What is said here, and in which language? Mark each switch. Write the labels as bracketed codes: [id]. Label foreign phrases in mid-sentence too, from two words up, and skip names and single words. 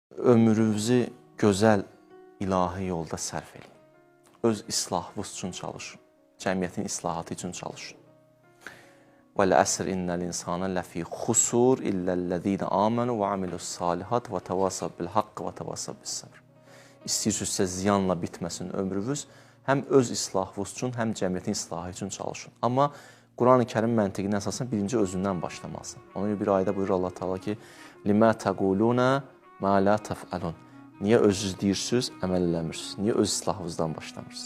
[az] Ömrünüzü gözəl ilahi yolda sərf edin. Öz islahınız üçün çalışın. Cəmiyyətin islahatı üçün çalışın. [ar] وَالْعَسْرِ إِنَّ الْإِنسَانَ لَفِي خُسُورٍ إِلَّا الَّذِينَ آمَنُوا وَعَمِلُوا الصَّالِحَاتِ وَتَوَاصَوْا بِالْحَقِّ وَتَوَاصَوْا بِالصَّبْرِ. [az] İstəyirsinizsə ziyanla bitməsin ömrünüz. Həm öz islahınız üçün, həm cəmiyyətin islahı üçün çalışın. Amma Qur'an-ı-Kərim məntiqinə əsasən birinci özündən başlamalısın. Ona görə bir ayədə buyurur Allah Teala ki: [ar] "لم تقولون ما لا تفعلون." [az] Niyə özünüz deyirsiniz, əməl eləmirsiniz? Niyə öz islahınızdan başlamırsınız?